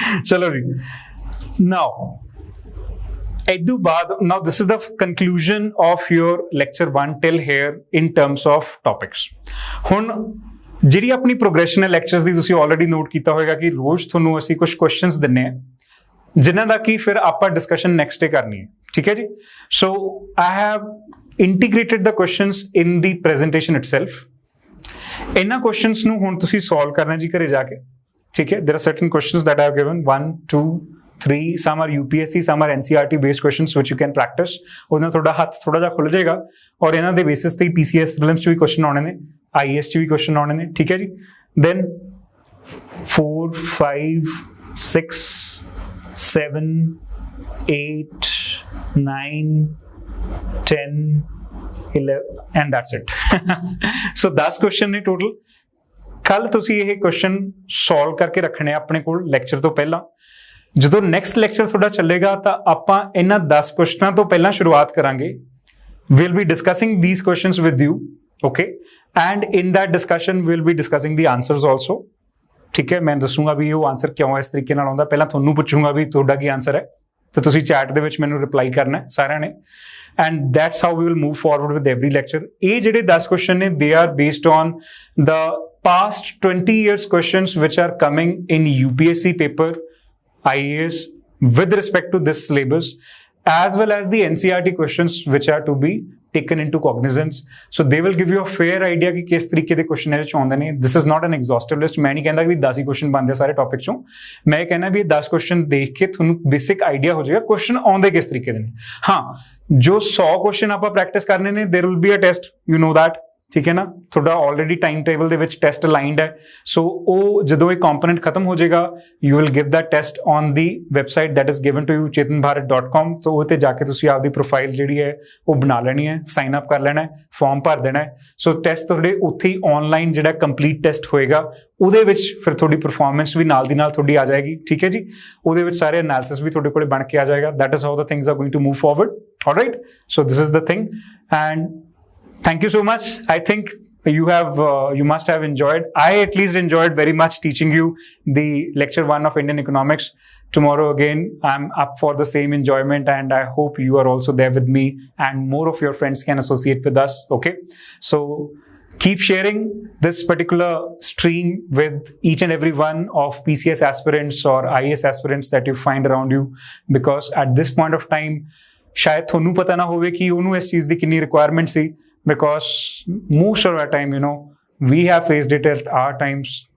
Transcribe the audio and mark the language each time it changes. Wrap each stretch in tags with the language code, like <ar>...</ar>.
<en>चलो जी, now Edu baad, now this is the conclusion of your lecture 1 till here in terms of topics।</en> <pa>ਹੁਣ ਜਿਹੜੀ ਆਪਣੀ progression ਹੈ lectures ਦੀ, ਤੁਸੀਂ already note ਕੀਤਾ ਹੋਵੇਗਾ ਕਿ ਰੋਜ਼ ਤੁਹਾਨੂੰ ਅਸੀਂ ਕੁਝ questions ਦਿੰਨੇ ਆ ਜਿਨ੍ਹਾਂ ਦਾ ਕਿ ਫਿਰ ਆਪਾਂ discussion next day ਕਰਨੀ ਹੈ, ਠੀਕ ਹੈ ਜੀ।</pa> <en>So I have integrated the questions in the presentation itself।</en> <pa>ਇਹਨਾਂ questions ਨੂੰ ਹੁਣ ਤੁਸੀਂ solve ਕਰਨਾ ਜੀ ਘਰੇ ਜਾ ਕੇ, ਠੀਕ ਹੈ।</pa> <en>There are certain questions that I have given, 1, 2, 3, some are UPSC, some are NCERT based questions which you can practice।</en> <pa>ਉਹਦੇ ਨਾਲ ਤੁਹਾਡਾ ਹੱਥ ਥੋੜਾ ਜਿਹਾ ਖੁੱਲ ਜਾਏਗਾ ਔਰ ਇਹਨਾਂ ਦੇ ਬੇਸਿਸ ਤੇ PCS prelims ਚ ਵੀ ਕੁਐਸਚਨ ਆਉਣੇ ਨੇ, IAS ਚ ਵੀ ਕੁਐਸਚਨ ਆਉਣੇ ਨੇ, ਠੀਕ ਹੈ ਜੀ।</pa> <en>then 4, 5, 6, 7, 8, 9, 10, 11 and that's it।</en> <pa>so 10 question ਨੇ ਟੋਟਲ। ਕੱਲ ਤੁਸੀਂ ਇਹ ਕੁਐਸਚਨ ਸੋਲਵ ਕਰਕੇ ਰੱਖਣੇ ਆਪਣੇ ਕੋਲ ਲੈਕਚਰ ਤੋਂ ਪਹਿਲਾਂ। ਜਦੋਂ ਨੈਕਸਟ ਲੈਕਚਰ ਤੁਹਾਡਾ ਚੱਲੇਗਾ ਤਾਂ ਆਪਾਂ ਇਹਨਾਂ 10 ਕੁਐਸਚਨਾਂ ਤੋਂ ਪਹਿਲਾਂ ਸ਼ੁਰੂਆਤ ਕਰਾਂਗੇ।</pa> <en>we'll be discussing these questions with you, okay, and in that discussion we'll be discussing the answers also,</en> <pa>ਠੀਕ ਹੈ। ਮੈਂ ਦੱਸੂਗਾ ਵੀ ਉਹ ਆਨਸਰ ਕਿਉਂ ਇਸ ਤਰੀਕੇ ਨਾਲ ਆਉਂਦਾ, ਪਹਿਲਾਂ ਤੁਹਾਨੂੰ ਪੁੱਛੂੰਗਾ ਵੀ ਤੁਹਾਡਾ ਕੀ ਆਨਸਰ ਹੈ ਤੇ ਤੁਸੀਂ ਚੈਟ ਦੇ ਵਿੱਚ ਮੈਨੂੰ ਰਿਪਲਾਈ ਕਰਨਾ ਹੈ ਸਾਰਿਆਂ ਨੇ,</pa> <en>and that's how we will move forward with every lecture।</en> <pa>ਇਹ ਜਿਹੜੇ 10 ਕੁਐਸਚਨ ਨੇ</pa> <en>they are based on the past 20 years questions which are coming in UPSC paper, IAS with respect to this syllabus, as well as the NCERT questions which are to be taken into cognizance। So they will give you a fair idea</en> <hi>कि किस तरीके के question</hi> <pa>ਇਹਦੇ ਚ ਆਉਂਦੇ ਨੇ।</pa> <en>This is not an exhaustive list।</en> <pa>ਮੈਂ ਨਹੀਂ ਕਹਿੰਦਾ ਵੀ 10 ਹੀ क्वेश्चन ਬਣਦੇ ਸਾਰੇ ਟੌਪਿਕ ਚੋਂ, ਮੈਂ ਕਹਿੰਦਾ ਵੀ 10 क्वेश्चन ਦੇਖ ਕੇ ਤੁਹਾਨੂੰ ਬੇਸਿਕ ਆਈਡੀਆ ਹੋ ਜਾਏਗਾ क्वेश्चन ਆਉਂਦੇ ਕਿਸ ਤਰੀਕੇ ਦੇ ਨੇ। ਹਾਂ, ਜੋ 100 क्वेश्चन ਆਪਾਂ ਪ੍ਰੈਕਟਿਸ ਕਰਨੇ ਨੇ,</pa> <en>there will be a test, you know that,</en> <pa>ठीक है ना, ਤੁਹਾਡਾ ਆਲਰੇਡੀ ਟਾਈਮ ਟੇਬਲ ਦੇ ਵਿੱਚ ਟੈਸਟ ਅਲਾਈਨਡ ਹੈ। ਸੋ ਉਹ ਜਦੋਂ ਇਹ ਕੰਪੋਨੈਂਟ ਖਤਮ ਹੋ ਜਾਏਗਾ,</pa> <en>you will give that test on the website that is given to you</en> <pa>chetanbharat.com। ਸੋ ਉਹ ਤੇ ਜਾ ਕੇ ਤੁਸੀਂ ਆਪਦੀ ਪ੍ਰੋਫਾਈਲ ਜਿਹੜੀ ਹੈ ਉਹ ਬਣਾ ਲੈਣੀ ਹੈ, ਸਾਈਨ ਅਪ ਕਰ ਲੈਣਾ ਹੈ, ਫਾਰਮ ਭਰ ਦੇਣਾ ਹੈ। ਸੋ ਟੈਸਟ ਤੁਹਾਡੇ ਉੱਥੇ ਹੀ ਆਨਲਾਈਨ ਜਿਹੜਾ ਕੰਪਲੀਟ ਟੈਸਟ ਹੋਏਗਾ, ਉਹਦੇ ਵਿੱਚ ਫਿਰ ਤੁਹਾਡੀ ਪਰਫਾਰਮੈਂਸ ਵੀ ਨਾਲ ਦੀ ਨਾਲ ਤੁਹਾਡੀ ਆ ਜਾਏਗੀ, ਠੀਕ ਹੈ ਜੀ। ਉਹਦੇ ਵਿੱਚ ਸਾਰੇ ਐਨਾਲਿਸਿਸ ਵੀ ਤੁਹਾਡੇ ਕੋਲੇ ਬਣ ਕੇ ਆ ਜਾਏਗਾ।</pa> <en>That is how the things are going to move forward. Alright, so this is the thing and thank you so much. I think you must have enjoyed. I at least enjoyed very much teaching you the lecture 1 of Indian economics. Tomorrow again, I'm up for the same enjoyment, and I hope you are also there with me and more of your friends can associate with us. Okay. So keep sharing this particular stream with each and every one of PCS aspirants or IAS aspirants that you find around you, because at this point of time,</en> <pa>शायद ਤੁਹਾਨੂੰ ਪਤਾ ਨਾ ਹੋਵੇ ਕਿ ਉਹਨੂੰ ਇਸ ਚੀਜ਼ ਦੀ ਕਿੰਨੀ requirement ਸੀ,</pa> <en>because most of our time, we have faced it at our times.</en>